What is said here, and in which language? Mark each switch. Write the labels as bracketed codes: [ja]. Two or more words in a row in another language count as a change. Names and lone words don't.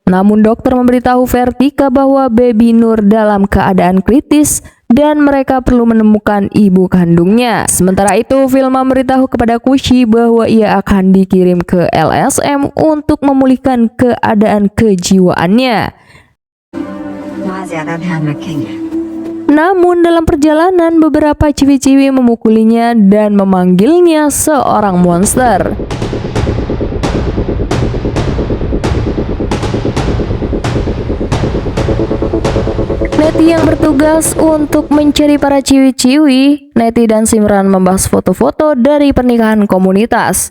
[id] Namun dokter memberitahu Vertika bahwa Baby Nur dalam keadaan kritis dan mereka perlu menemukan ibu kandungnya. Sementara itu, Vilma memberitahu kepada Kushi bahwa ia akan dikirim ke LSM untuk memulihkan keadaan kejiwaannya. [hi] वहाँ ज्यादा ध्यान रखेंगे। [id] Namun dalam perjalanan beberapa ciwi-ciwi memukulinya dan memanggilnya seorang monster. Neti yang bertugas untuk mencari para ciwi-ciwi, Neti dan Simran membahas foto-foto dari pernikahan komunitas.